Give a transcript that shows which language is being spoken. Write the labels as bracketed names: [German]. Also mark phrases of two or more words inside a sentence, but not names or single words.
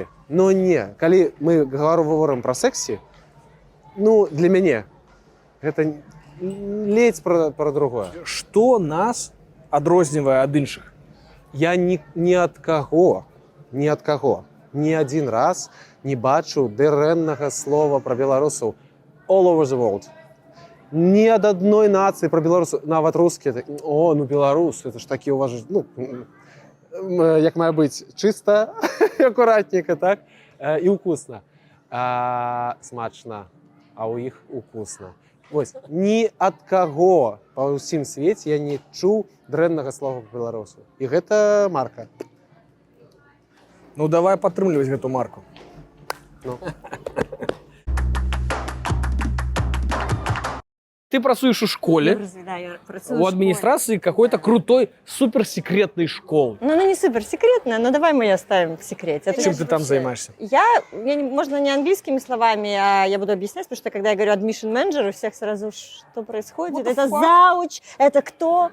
[Belarusian] Но не, калі мы говорим пра сексі, ну, для мяне гэта ледзь пра другое. Што нас адрознівае ад іншых? Я ні ад каго, ні адзін раз не бачу дрэннага слова пра беларусаў [English] all over the world. [Belarusian] Ні ад адной нацыі пра беларусаў, нават рускія, о, ну беларус, это ж такі уважаць, ну, як мае быць, чыста, акуратненько, так, і ўкусна. Смачна, а ў іх укусна. Вось, ні ад каго па ўсім свеце я не чуў дрэннага слова па беларусу. І гэта марка. Ну давай падтрымліваць гэту марку. Ну. Ты працуеш у школе, Да, я працую у [Russian] в администрации какой-то крутой суперсекретной школы. Ну, она не супер секретная, но давай мы ее оставим в секрете. Чем ты там занимаешься? Можно не английскими словами, а я буду объяснять, потому что когда я говорю [English] admission manager, [Russian] у всех сразу что происходит? Это зауч, это кто?